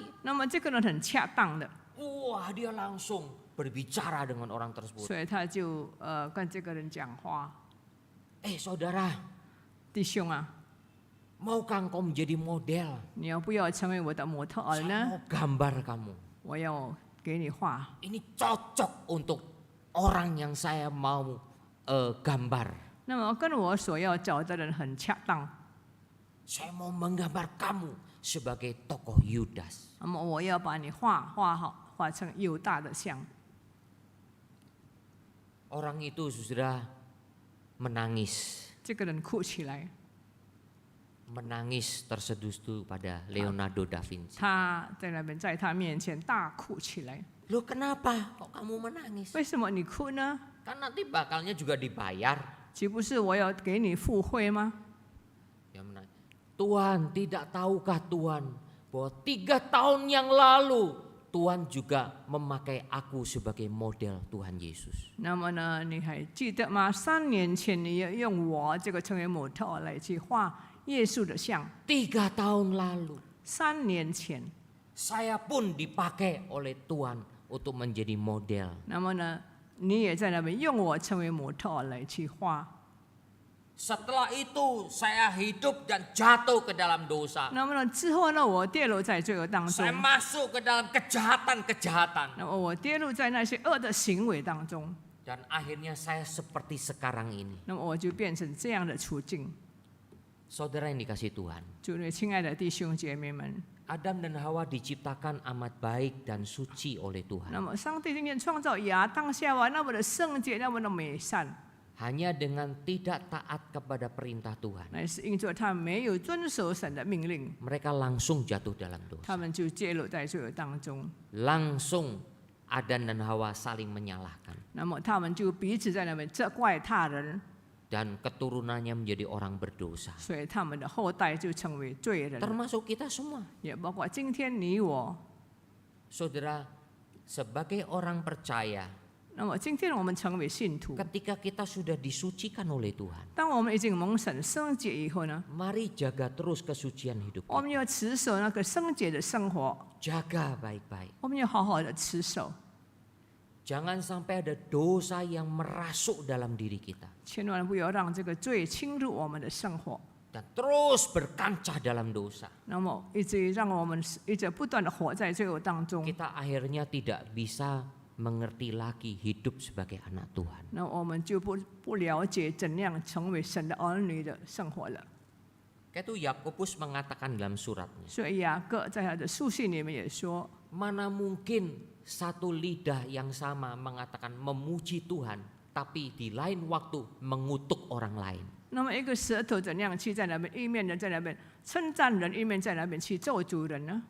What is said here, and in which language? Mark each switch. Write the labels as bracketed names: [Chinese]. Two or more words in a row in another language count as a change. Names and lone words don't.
[Chinese] 那么这个人很恰当的， [Indonesian] Wah, dia langsung berbicara dengan orang tersebut. [Chinese] 所以他就跟这个人讲话， [Indonesian] Saudara, [Chinese] 弟兄啊， [Indonesian] maukah engkau menjadi model? [Chinese] 你要不要成为我的模特儿 [Indonesian] Saya [Chinese] 呢？ [Indonesian] mau gambar kamu. [Chinese] 我要给你画， [Indonesian] Ini cocok untuk orang yang saya mau gambar. [Chinese] 那么跟我所要找的人很恰当， [Indonesian] Saya mau menggambar kamu sebagai tokoh Yudas. [Chinese] 那么我要把你画好，画成犹大的像。 [Indonesian] Orang itu sudah menangis. [Chinese] 这个人哭起来， [Indonesian] Menangis terseduh-seduh pada Leonardo da Vinci. [Chinese] 他在那边在他面前大哭起来。 [Indonesian] Loh kenapa kok kamu menangis? [Chinese] 为什么你哭呢？ [Indonesian] Kan nanti bakalnya juga dibayar. [Chinese] 岂不是我要给你付会吗？ [Indonesian] Dia menangis. Tuhan, tidak tahukah Tuhan bahwa 3 tahun yang lalu Tuhan juga memakai aku sebagai model Tuhan Yesus. [Chinese] 那么呢，你还记得吗？3年前你要用我这个成为模特来去画耶稣的像。 [Indonesian] 3 tahun lalu [Chinese] 3 年前， [Indonesian] saya pun dipakai oleh Tuhan untuk menjadi model. [Chinese] 那么呢，你也在那边用我成为模特来去画。 [Indonesian] Setelah itu saya hidup dan jatuh ke dalam dosa. [Chinese] 那么呢，之后呢，我跌落在罪恶当中 [Indonesian] Saya。masuk ke dalam kejahatan-kejahatan. [Chinese] 那么我跌入在那些恶的行为当中， [Indonesian] Dan akhirnya saya seperti sekarang ini. [Chinese] 那么我就变成这样的处境。 [Indonesian] Saudara yang dikasih Tuhan. [Chinese] 主内亲爱的弟兄姐妹们， [Indonesian] Adam dan Hawa diciptakan amat baik dan suci oleh Tuhan. [Chinese] 那么上帝今天创造亚当夏娃那么的圣洁，那么的美善， [Indonesian] Hanya dengan tidak taat kepada perintah Tuhan. [Chinese] 乃是因着他没有遵守神的命令， [Indonesian] Mereka langsung jatuh dalam [Chinese] 他 [Indonesian] dosa. [Chinese] 们就跌落在罪恶当中。 [Indonesian] Langsung Adam dan Hawa saling menyalahkan. [Chinese] 那么他们就彼此在那边责怪他人， [Indonesian] Dan keturunannya menjadi orang berdosa. [Chinese] 所以他们的后代就成为罪人， [Indonesian] Termasuk kita semua. [Chinese] 也包括今天你我。 [Indonesian] Saudara, sebagai orang percaya, [Chinese] 那么今天我们成为信徒， [Indonesian] ketika kita sudah disucikan oleh Tuhan, [Chinese] 当我们已经蒙神圣洁以后呢， [Indonesian] mari jaga terus kesucian hidup [Chinese] 我 [Indonesian] kita. [Chinese] 们要持守那个圣洁的生活， [Indonesian] Jaga baik-baik. [Chinese] 我们要好好的持守， [Indonesian] Jangan sampai ada dosa yang merasuk dalam diri kita [Chinese] 千万不要让这个罪侵入我们的生活。 [Indonesian] dan terus berkancah dalam dosa. [Chinese] 那么一直让我们一直不断的活在罪恶当中， [Indonesian] Kita akhirnya tidak bisa mengerti lagi hidup sebagai anak Tuhan. [Chinese] 那我们就不了解怎样成为神的儿女的生活了。 [Indonesian] Itu Yakobus mengatakan dalam suratnya, [Chinese] 所以雅各在他的书信里面也说， [Indonesian] mana mungkin satu lidah yang sama mengatakan memuji Tuhan, tapi di lain waktu mengutuk orang lain. [Chinese] 那么一个舌头怎样去在那边，一面人在那边称赞人，一面在那边去咒诅人呢？